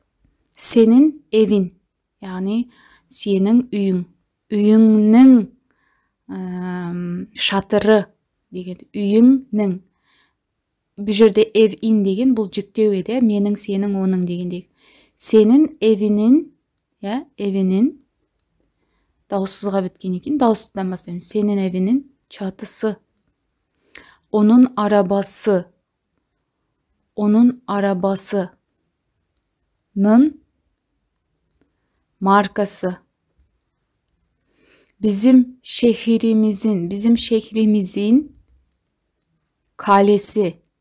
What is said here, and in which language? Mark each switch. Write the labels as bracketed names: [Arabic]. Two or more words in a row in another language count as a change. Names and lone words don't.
[Kazakh] Сенің евин, яғни сенің үйің, үйіңнің шатыры деген, үйіңнің. Бұл жерде ев-ин деген бұл жіктеу еді, менің, сенің, оның дегендей. Сенің евінің, евінің дауыссызға біткеннен кейін дауыссыздан бастаймыз. [Turkish] Сенің evinin çatısı. Onun arabası. Onun arabasının markası. Bizim şehrimizin kalesi.